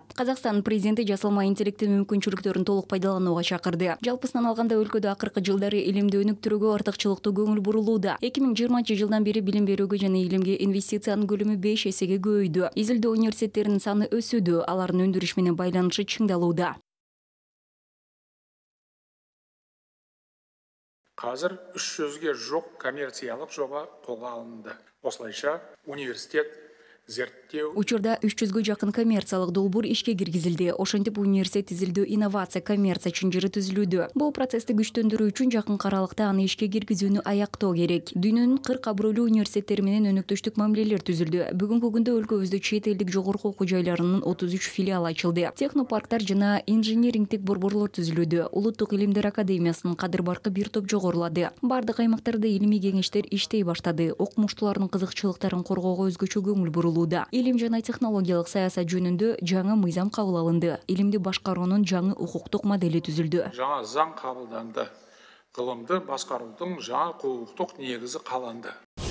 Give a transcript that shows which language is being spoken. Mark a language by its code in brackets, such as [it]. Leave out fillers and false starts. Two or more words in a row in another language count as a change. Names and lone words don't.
[ky] Казакстандын президенти жасалма интеллекттин мүмкүнчүлүктөрүн толук пайдаланууга чакырды. Жалпысынан алганда өлкөдө акыркы жылдары илимди өнүктүрүүгө артыкчылыктуу көңүл бурулууда. 2020-жылдан бери билим берүүгө жана илимге инвестициянын көлөмү 5 эсеге көбөйдү. Изилдөө университеттеринин саны өсүүдө, алардын өндүрүш менен байланышы чыңдалууда. [kk] Қазір 300-ге жоқ коммерциялық жоба қолға алынды. Осылайша университет зерттеу [ky] Учурда 300-гө жакын коммерциялык долбуур ишке киргизилди. Ошентип университет изилдөө инновация коммерция чынжыры түзүлүүдө. Бул процессти күчтөндүрүү үчүн жакын аралыкта аны ишке киргизүүнү аяктоо керек. Дүйнөнүн 40 абройлуу университеттери менен өнөктөштүк мамилелер түзүлдү. Бүгүнкү күндө өлкөбүздө чет элдик жогорку окуу жайларынын 33 филиалы ачылды. Технопарктар жана инжинирингдик борборлор түзүлүүдө. Улуттук илимдер академиясынын кадыр баркы бир топ жогорулады. Бардык аймактарда илимий кеңештер иштей баштады. Окумуштуулардын кызыкчылыктарын коргоого өзгөчө көңүл бурулду. Илим жана технологиялык саясат жөнүндө жаңы мыйзам кабыл алынды. Илимди башкаруунун жаңы укуктук модели түзүлдү. [kk] жаңа заң қабылданды. Ғылымды басқарудың жаңа құқықтық негізі қаланды.